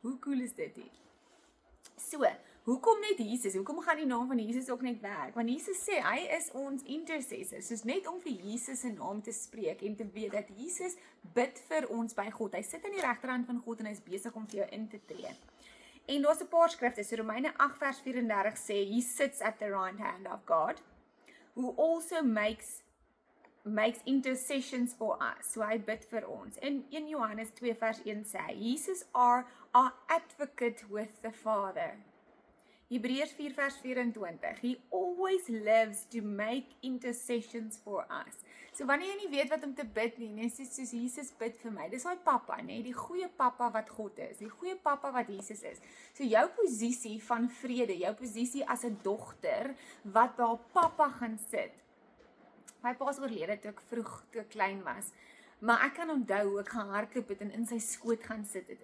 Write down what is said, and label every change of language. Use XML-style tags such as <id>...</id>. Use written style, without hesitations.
<af>Hoe cool is dit hier? So, hoekom net Jesus? Hoekom gaan die naam van Jesus ook net werk? Want Jesus sê, hy is ons intercessor. Soos net om vir Jesus se naam te spreek en te weet dat Jesus bid vir ons by God. Hy sit aan die regterhand van God en hy is besig om vir jou in te tree. En daar's 'n paar skrifte. So Romeine 8 vers 34 sê,</af> <en>he sits at the right hand of God, who also makes intercessions for us.</en> <af>So hy bid vir ons. In 1 Johannes 2 vers 1 sê,</af> <en>Jesus are our advocate with the Father.</en> <af>Hebreërs 4 vers 24,</af> <en>he always lives to make intercessions for us.</en> <af>So wanneer jy nie weet wat om te bid nie, net soos Jesus bid vir my, dis daai pappa, nê, die goeie pappa wat God is, die goeie pappa wat Jesus is. So jou posisie van vrede, jou posisie as 'n dogter, wat by haar pappa gaan sit. My pa is oorlede toe ek klein was, maar ek kan onthou hoe ek gehardloop het en in sy skoot gaan sit het.</af>